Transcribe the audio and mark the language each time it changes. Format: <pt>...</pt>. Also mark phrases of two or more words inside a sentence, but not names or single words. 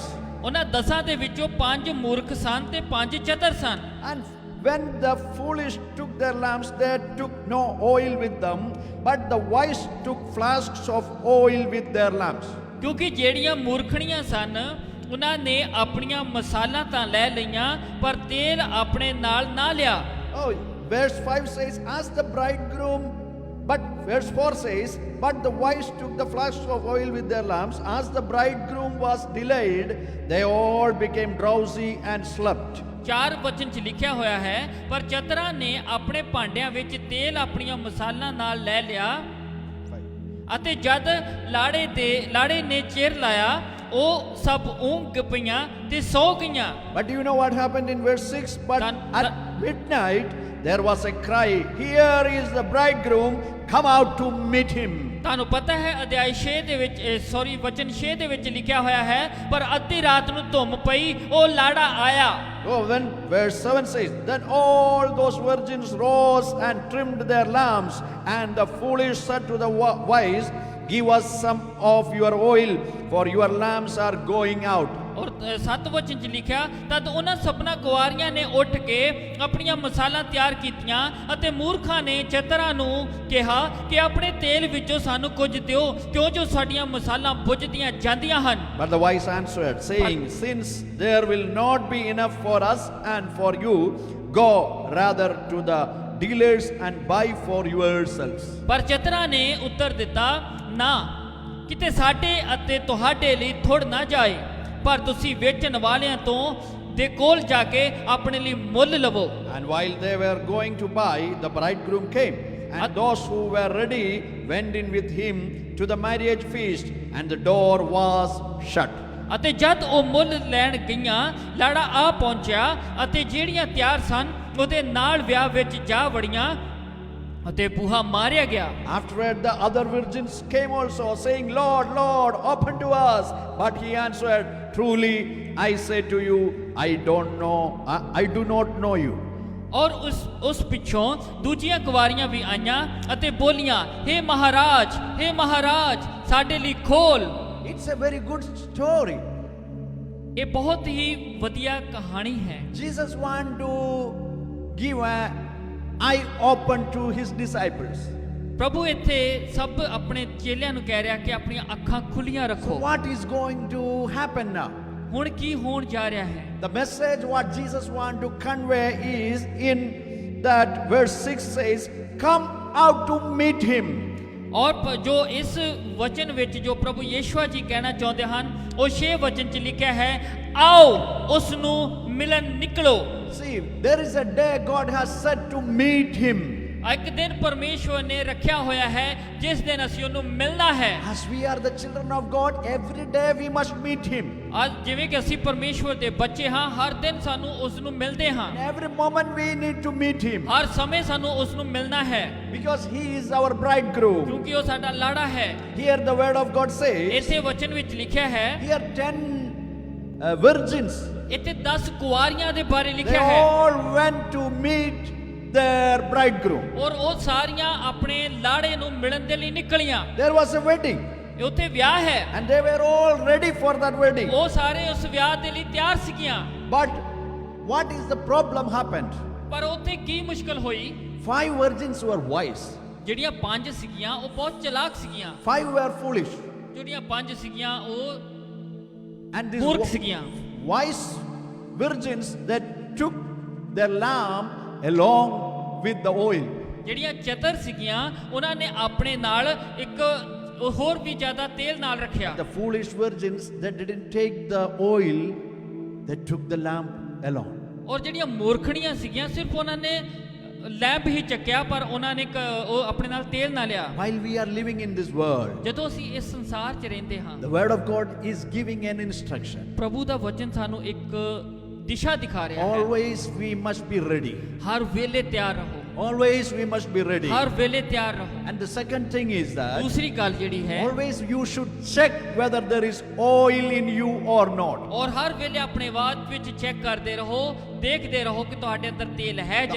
<pa>ਉਹਨਾਂ 10 ਦੇ ਵਿੱਚੋਂ 5 ਮੂਰਖ ਸਨ ਤੇ 5 ਚਤਰ ਸਨ।</pa> <en>And when the foolish took their lamps, they took no oil with them, but the wise took flasks of oil with their lamps.</en> <pa>ਕਿਉਂਕਿ ਜਿਹੜੀਆਂ ਮੂਰਖਣੀਆਂ ਸਨ ਉਹਨਾਂ ਨੇ ਆਪਣੀਆਂ ਮਸਾਲਾਂ ਤਾਂ ਲੈ ਲਈਆਂ ਪਰ ਤੇਲ ਆਪਣੇ ਨਾਲ ਨਾ ਲਿਆ।</pa> <en>Oh, verse 5 says, as the bridegroom, but verse 4 says, but the wise took the flasks of oil with their lamps. As the bridegroom was delayed, they all became drowsy and slept.</en> <pa>4 ਵਚਨ 'ਚ ਲਿਖਿਆ ਹੋਇਆ ਹੈ, ਪਰ ਚਤਰਾਂ ਨੇ ਆਪਣੇ ਭਾਂਡਿਆਂ ਵਿੱਚ ਤੇਲ ਆਪਣੀਆਂ ਮਸਾਲਾਂ ਨਾਲ ਲੈ ਲਿਆ ਅਤੇ ਜਦ ਲਾੜੇ ਨੇ ਚਿਰ ਲਾਇਆ ਉਹ ਸਭ ਊਂਘ ਪਈਆਂ ਤੇ ਸੌ ਗਈਆਂ।</pa> <en>But you know what happened in verse 6? But at midnight there was a cry, here is the bridegroom, come out to meet him.</en> <pa>ਤੁਹਾਨੂੰ ਪਤਾ ਹੈ ਅਧਿਆਇ 6 ਦੇ ਵਿੱਚ ਵਚਨ 6 ਦੇ ਵਿੱਚ ਲਿਖਿਆ ਹੋਇਆ ਹੈ, ਪਰ ਅੱਧੀ ਰਾਤ ਨੂੰ ਧੁੰਮ ਪਈ, ਉਹ ਲਾੜਾ ਆਇਆ।</pa> <en>Oh, when verse 7 says, then all those virgins rose and trimmed their lamps, and the foolish said to the wise, give us some of your oil, for your lamps are going out.</en> <pa>ਔਰ 7 ਵਚਨ 'ਚ ਲਿਖਿਆ, ਤਦ ਉਹਨਾਂ ਸਭਨਾਂ ਕੁਆਰੀਆਂ ਨੇ ਉੱਠ ਕੇ ਆਪਣੀਆਂ ਮਸਾਲਾਂ ਤਿਆਰ ਕੀਤੀਆਂ ਅਤੇ ਮੂਰਖਾਂ ਨੇ ਚਤਰਾਂ ਨੂੰ ਕਿਹਾ ਕਿ ਆਪਣੇ ਤੇਲ ਵਿੱਚੋਂ ਸਾਨੂੰ ਕੁਝ ਦਿਓ, ਕਿਉਂ ਜੋ ਸਾਡੀਆਂ ਮਸਾਲਾਂ ਬੁਝਦੀਆਂ ਜਾਂਦੀਆਂ ਹਨ।</pa> <en>But the wise answered, saying, since there will not be enough for us and for you, go rather to the dealers and buy for yourselves.</en> <pa>ਪਰ ਚਤਰਾਂ ਨੇ ਉੱਤਰ ਦਿੱਤਾ, ਨਾ, ਕਿਤੇ ਸਾਡੇ ਅਤੇ ਤੁਹਾਡੇ ਲਈ ਥੁੜ ਨਾ ਜਾਏ, ਪਰ ਤੁਸੀਂ ਵੇਚਣ ਵਾਲਿਆਂ ਤੋਂ ਦੇ ਕੋਲ ਜਾ ਕੇ ਆਪਣੇ ਲਈ ਮੁੱਲ ਲਵੋ।</pa> <en>And while they were going to buy, the bridegroom came, and those who were ready went in with him to the marriage feast, and the door was shut.</en> <pa>ਅਤੇ ਜਦ ਉਹ ਮੁੱਲ ਲੈਣ ਗਈਆਂ, ਲਾੜਾ ਆ ਪਹੁੰਚਿਆ ਅਤੇ ਜਿਹੜੀਆਂ ਤਿਆਰ ਸਨ ਉਹਦੇ ਨਾਲ ਵਿਆਹ ਵਿੱਚ ਜਾ ਵੜੀਆਂ ਅਤੇ ਬੂਹਾ ਮਾਰਿਆ ਗਿਆ।</pa> <en>Afterward the other virgins came also, saying, Lord, Lord, open to us. But he answered, truly I say to you, I do not know you.</en> <pa>ਔਰ ਉਸ ਪਿੱਛੋਂ ਦੂਜੀਆਂ ਕੁਵਾਰੀਆਂ ਵੀ ਆਈਆਂ ਅਤੇ ਬੋਲੀਆਂ, ਹੇ ਮਹਾਰਾਜ ਸਾਡੇ ਲਈ ਖੋਲ।</pa> <en>It's a very good story.</en> <pa>ਇਹ ਬਹੁਤ ਹੀ ਵਧੀਆ ਕਹਾਣੀ ਹੈ।</pa> <en>Jesus want to give an eye open to his disciples.</en> <pa>ਪ੍ਰਭੂ ਇੱਥੇ ਸਭ ਆਪਣੇ ਚੇਲਿਆਂ ਨੂੰ ਕਹਿ ਰਿਹਾ ਕਿ ਆਪਣੀਆਂ ਅੱਖਾਂ ਖੁੱਲੀਆਂ</pa> <en>So</en> <pa>ਰੱਖੋ।</pa> <en>what is going to happen now?</en> <pa>ਹੁਣ ਕੀ ਹੋਣ ਜਾ ਰਿਹਾ ਹੈ?</pa> <en>The message what Jesus want to convey is in that verse 6 says, come out to meet him.</en> <pa>ਔਰ ਜੋ ਇਸ ਵਚਨ ਵਿੱਚ ਜੋ ਪ੍ਰਭੂ ਯੇਸ਼ੂਆ ਜੀ ਕਹਿਣਾ ਚਾਹੁੰਦੇ ਹਨ, ਉਹ 6 ਵਚਨ 'ਚ ਲਿਖਿਆ ਹੈ, ਆਓ ਉਸ ਨੂੰ ਮਿਲਣ ਨਿਕਲੋ।</pa> <en>See, there is a day God has set to meet him.</en> <pa>ਇੱਕ ਦਿਨ ਪਰਮੇਸ਼ਵਰ ਨੇ ਰੱਖਿਆ ਹੋਇਆ ਹੈ ਜਿਸ ਦਿਨ ਅਸੀਂ ਉਹਨੂੰ ਮਿਲਣਾ ਹੈ।</pa> <en>As we are the children of God, every day we must meet him.</en> <pa>ਅੱਜ ਜਿਵੇਂ ਕਿ ਅਸੀਂ ਪਰਮੇਸ਼ਵਰ ਦੇ ਬੱਚੇ ਹਾਂ, ਹਰ ਦਿਨ ਸਾਨੂੰ ਉਸ ਨੂੰ ਮਿਲਦੇ ਹਾਂ।</pa> <en>Every moment we need to meet him.</en> <pa>ਹਰ ਸਮੇਂ ਸਾਨੂੰ ਉਸ ਨੂੰ ਮਿਲਣਾ ਹੈ।</pa> <en>Because he is our bridegroom.</en> <pa>ਕਿਉਂਕਿ ਉਹ ਸਾਡਾ ਲਾੜਾ ਹੈ।</pa> <en>Here the word of God says,</en> <pa>ਇਸੇ ਵਚਨ ਵਿੱਚ ਲਿਖਿਆ ਹੈ,</pa> <en>here 10 virgins,</en> <pa>ਇੱਥੇ 10 ਕੁਆਰੀਆਂ ਦੇ ਬਾਰੇ</pa> <en>they</en> <pa>ਲਿਖਿਆ ਹੈ।</pa> <en>all went to meet their bridegroom.</en> <pa>ਔਰ ਉਹ ਸਾਰੀਆਂ ਆਪਣੇ ਲਾੜੇ ਨੂੰ ਮਿਲਣ ਦੇ ਲਈ ਨਿਕਲੀਆਂ।</pa> <en>There was a wedding,</en> <pa>ਉੱਥੇ ਵਿਆਹ ਹੈ</pa> <en>and they were all ready for that wedding.</en> <pa>ਉਹ ਸਾਰੇ ਉਸ ਵਿਆਹ ਦੇ ਲਈ ਤਿਆਰ ਸੀਗੀਆਂ।</pa> <en>But what is the problem happened?</en> <pa>ਪਰ ਉੱਥੇ ਕੀ ਮੁਸ਼ਕਲ ਹੋਈ?</pa> <en>5 virgins were wise,</en> <pa>ਜਿਹੜੀਆਂ 5 ਸੀਗੀਆਂ ਉਹ ਬਹੁਤ ਚਲਾਕ ਸੀਗੀਆਂ,</pa> <en>5 were foolish.</en> <pa>ਜਿਹੜੀਆਂ 5 ਸੀਗੀਆਂ ਉਹ</pa> <en>And these</en> <pa>ਮੂਰਖ ਸੀਗੀਆਂ।</pa> <en>wise virgins that took their lamp along with the oil.</en> <pa>ਜਿਹੜੀਆਂ ਚਤਰ ਸੀਗੀਆਂ ਉਹਨਾਂ ਨੇ ਆਪਣੇ ਨਾਲ ਇੱਕ ਹੋਰ ਵੀ ਜ਼ਿਆਦਾ ਤੇਲ ਨਾਲ ਰੱਖਿਆ।</pa> <en>The foolish virgins that didn't take the oil, they took the lamp alone.</en> <pa>ਔਰ ਜਿਹੜੀਆਂ ਮੂਰਖਣੀਆਂ ਸੀਗੀਆਂ ਸਿਰਫ ਉਹਨਾਂ ਨੇ ਲੈਂਪ ਹੀ ਚੱਕਿਆ ਪਰ ਉਹਨਾਂ ਨੇ ਉਹ ਆਪਣੇ ਨਾਲ ਤੇਲ ਨਾ ਲਿਆ।</pa> <en>While we are living in this world,</en> <pa>ਜਦੋਂ ਅਸੀਂ ਇਸ ਸੰਸਾਰ 'ਚ ਰਹਿੰਦੇ ਹਾਂ,</pa> <en>the word of God is giving an instruction.</en> <pa>ਪ੍ਰਭੂ ਦਾ ਵਚਨ ਸਾਨੂੰ ਇੱਕ ਦਿਸ਼ਾ ਦਿਖਾ ਰਿਹਾ ਹੈ।</pa> <en>Always we must be ready.</en> <pa>ਹਰ ਵੇਲੇ ਤਿਆਰ ਰਹੋ,</pa> <en>Always we must be ready.</en> <pa>ਹਰ ਵੇਲੇ ਤਿਆਰ ਰਹੋ।</pa> <en>And the second thing is that</en> <pa>ਦੂਸਰੀ ਗੱਲ ਜਿਹੜੀ ਹੈ,</pa> <en>always you should check whether there is oil in you or not.</en> <pa>ਔਰ ਹਰ ਵੇਲੇ ਆਪਣੇ ਬਾਤ ਵਿੱਚ ਚੈੱਕ ਕਰਦੇ ਰਹੋ, ਦੇਖਦੇ ਰਹੋ ਕਿ ਤੁਹਾਡੇ ਅੰਦਰ ਤੇਲ ਹੈ ਜਾਂ</pa>